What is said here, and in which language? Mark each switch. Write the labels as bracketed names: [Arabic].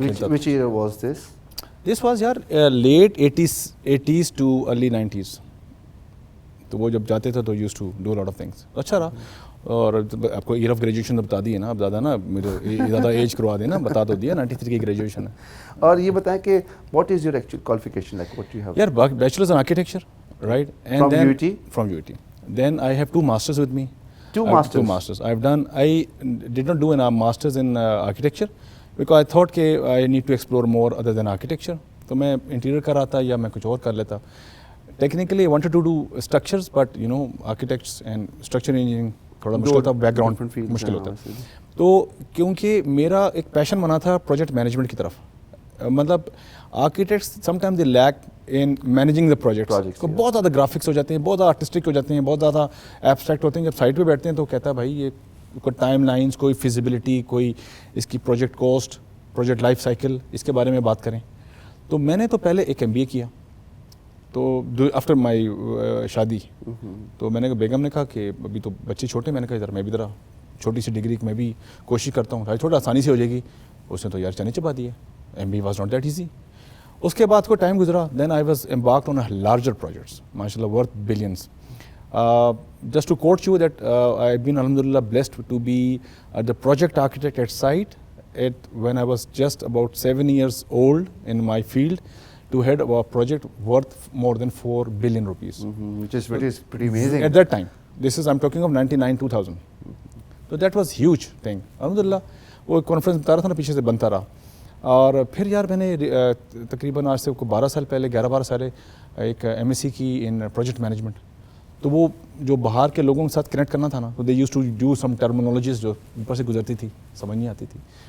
[English] Which year was this? This was یار late 80s to early 90s. [Urdu] تو وہ جب جاتے تھے تو [English] Use to do lot of things. [Urdu] اچھا رہا. اور آپ کو ایئر آف گریجویشن بتا دی ہے نا, اب زیادہ نا مجھے زیادہ ایج کروا دیں نا, بتا تو دیا 93 کی گریجویشن ہے. اور یہ بتائیں کہ [English] what is your actual qualification like, what you have? یار bachelors in architecture, right, and From then UT? From UT. Then I have 2 masters with me. Two I have masters? 2 masters. I did not do a masters in architecture because I thought [Urdu] کہ [English] I need to explore more other than architecture. [Urdu] تو میں interior کر رہا تھا یا میں کچھ اور کر لیتا. [English] technically I wanted to do structures but you know architects and structure engineering [Urdu] تھوڑا مشکل ہوتا ہے, بیک گراؤنڈ مشکل ہوتا ہے. تو کیونکہ میرا ایک پیشن بنا تھا پروجیکٹ مینجمنٹ کی طرف, مطلب architects [English] Some time they like in managing the projects. [Urdu] بہت زیادہ گرافکس ہو جاتے ہیں, بہت زیادہ آرٹسٹک ہو جاتے ہیں, بہت زیادہ ایبسٹریکٹ ہوتے ہیں. جب سائٹ پہ بیٹھتے ہیں تو کہتا ہے بھائی یہ کوئی ٹائم لائنس, کوئی فیزیبلٹی, کوئی اس کی project cost, project life cycle, اس کے بارے میں بات کریں. تو میں نے تو پہلے ایک MBA کیا, تو [English] After my شادی. [Urdu] تو میں نے بیگم نے کہا کہ ابھی تو بچے چھوٹے, میں نے کہا ادھر میں بھی ذرا چھوٹی سی ڈگری میں بھی کوشش کرتا ہوں, تھوڑا آسانی سے ہو جائے گی. اس نے تو یار چنے چپا دیے. [English] MBA was not that easy. [Urdu] اس کے بعد کوئی ٹائم گزرا, [English] then I was embarked on larger [Urdu] projects ماشاء اللہ worth billions. [English] just to quote you that I have been [Urdu] الحمد للہ [English] Blessed to be the project architect at site when I was just about 7 years old in my field to head a project worth more than 4 billion rupees. Which is pretty amazing. At that time. This is, I'm talking of 99-2000. So that was huge thing. [Urdu] Alhamdulillah, وہ conference بتا رہا تھا نا پیچھے سے بنتا رہا. اور پھر یار میں نے تقریباً آج سے 12 سال پہلے 11-12 سال ایک MSc کی ان پروجیکٹ مینجمنٹ. تو وہ جو باہر کے لوگوں کے ساتھ کنیکٹ کرنا تھا نا, تو [English] they use to do some terminologies [Urdu] جو اوپر سے گزرتی تھی, سمجھ نہیں آتی تھی.